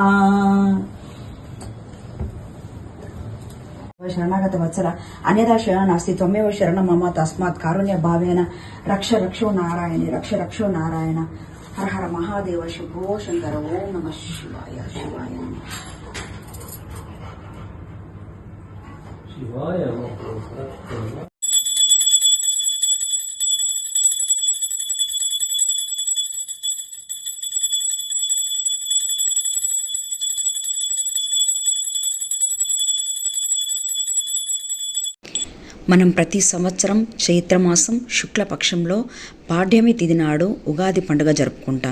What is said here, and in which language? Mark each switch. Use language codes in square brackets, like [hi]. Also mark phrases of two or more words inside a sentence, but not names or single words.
[sa] शरणागत वत्सल अन्यथा शरण नास्ति त्वमेव शरणं मम तस्मात् कारुण्य भावेन रक्ष रक्षो नारायणे रक्ष रक्षो नारायण. हर हर महादेव शंभो शंकर. ओम नमः शिवाय. शिवाय नमः. शिवाय नमः. [te] మనం ప్రతి సంవత్సరం చైత్రమాసం శుక్లపక్షంలో పాడ్యమి తిథి నాడు ఉగాది పండుగ జరుపుకుంటాం.